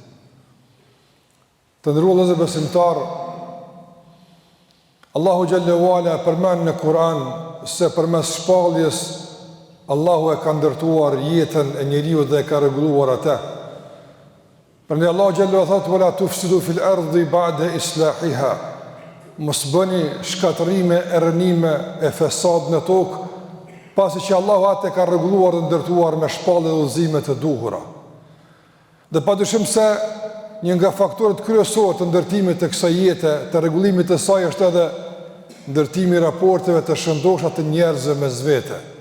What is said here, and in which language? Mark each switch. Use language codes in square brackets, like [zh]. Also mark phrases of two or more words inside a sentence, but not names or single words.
[sq] Të nderuar vëllezër besimtar, Allahu xhallahu ala përmend në Kur'an se përmes shpalljes Allahu e ka ndërtuar jetën e njeriu dhe e ka rregulluar atë. Prandaj Allahu xhallahu thotë: [ar] "ولا تفسدوا في الأرض بعد إصلاحها." [sq] Mos bëni shkatërime e rënime e fesad në tokë, pasi që Allahu atë ka rregulluar dhe ndërtuar me shpallje dhe udhëzime të duhura. Dhe padyshim se një nga faktorët kryesorë të ndërtimit të kësaj jete, të rregullimit të saj është edhe ndërtimi i raporteve të shëndosha të njerëzve mes vete.